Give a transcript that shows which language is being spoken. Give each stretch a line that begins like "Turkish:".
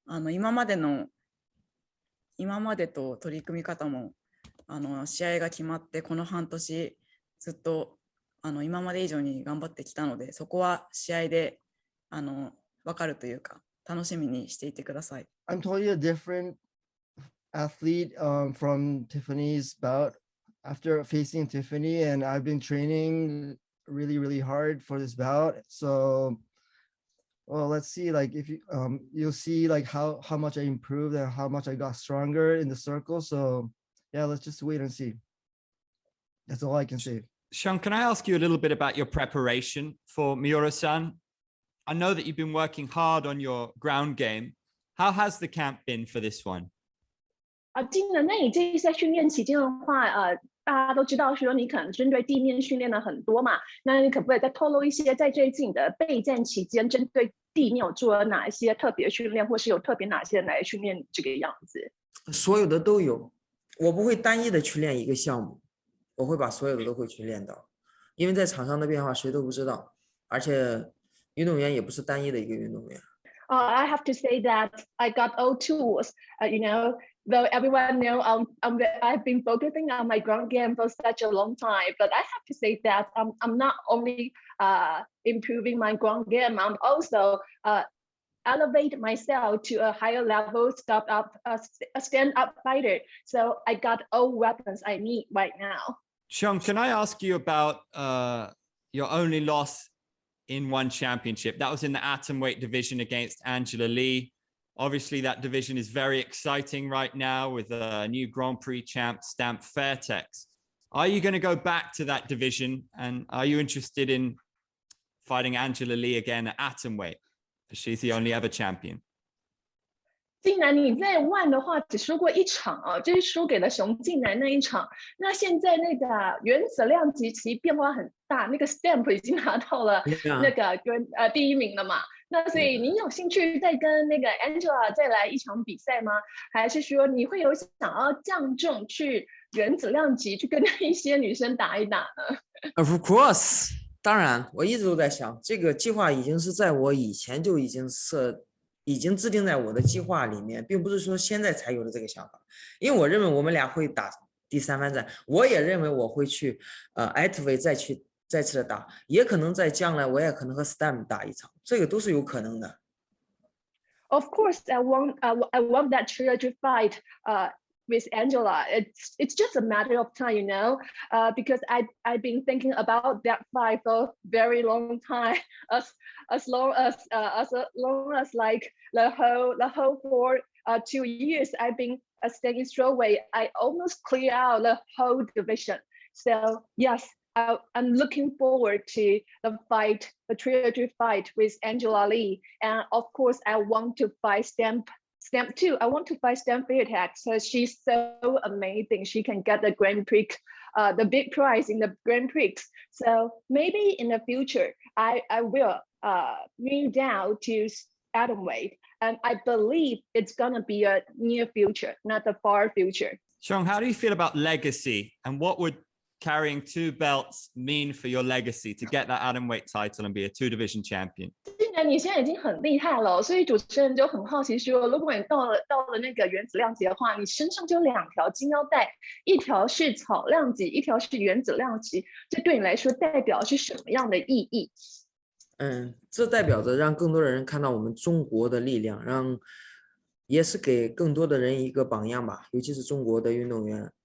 Japanese: 今までと取り組み方も試合が決まってこの半年ずっと今まで以上に頑張ってきたので、そこは試合で分かるというか楽しみにしていてください。
English: I'm totally a different athlete from Tiffany's bout after facing Tiffany, and I've been training really hard for this bout. So well, let's see, like if you'll see like how much I improved and how much I got stronger in the circle. So yeah, let's just wait and see. That's all I can say. Xiang, can I ask you a little bit about your preparation for Miura Sun? I know that you've been working hard on your ground game. How has the camp been for this one?
Chinese: 进了那你这一次在训练期间的话，大家都知道说你可能针对地面训练了很多嘛，那你可不可以再透露一些在最近的备战期间，针对地面有做了哪一些特别训练，或是有特别哪些人来训练这个样子？所有的都有，我不会单一的去练一个项目，我会把所有的都会去练到，因为在场上的变化谁都不知道，而且运动员也不是单一的一个运动员。
English: I have to say that I got all tools. Though everyone know I've been focusing on my ground game for such a long time, but I have to say that I'm not only improving my ground game, I'm also elevate myself to a higher level stand-up fighter. So I got all weapons I need right now. Chong, can I ask you about your only loss in one championship? That was in the atomweight division against Angela Lee. Obviously, that division is very exciting right now with a new Grand Prix champ, Stamp Fairtex. Are you going to go back to that division? And are you interested in fighting Angela Lee again at atomweight? She's the only ever champion.
Chinese: 竟然你在 ONE 的话只输过一场啊，就是输给了熊静南那一场。那现在那个原子量级其实变化很大，那个 Stamp 已经拿到了那个第一名了嘛。那所以你有兴趣再跟那个 Angela 再来一场比赛吗？还是说你会有想要降重去原子量级去跟一些女生打一打呢？
English: Of course，
Chinese: 当然，我一直都在想，这个计划已经是在我以前就已经制定在我的计划里面，并不是说现在才有的这个想法。因为我认为我们俩会打第3番战，我也认为我会去atweight再次的打，也可能在将来我也可能和 Stamp 打一场，这个都是有可能的。
English: Of course, I want that trilogy fight with Angela. It's just a matter of time, because I've been thinking about that fight for a very long time, as long as like the whole for 2 years I've been staying strawweight. I almost clear out the whole division. So yes, I'm looking forward to the trilogy fight with Angela Lee, and of course I want to fight Stamp too. I want to fight Stamp Fairtex because she's so amazing. She can get the Grand Prix, the big prize in the Grand Prix. So maybe in the future, I will move down to atomweight, and I believe it's gonna be a near future, not a far future. Chong, how do you feel about legacy, and what would carrying 2 belts mean for your legacy to get that atomweight title and be a 2-division champion?
Chinese: 既然你现在已经很厉害了，所以主持人就很好奇说，如果你到了那个原子量级的话，你身上就有2条金腰带，一条是草量级，一条是原子量级，这对你来说代表是什么样的意义？这代表着让更多的人看到我们中国的力量，也是给更多的人一个榜样吧，尤其是中国的运动员。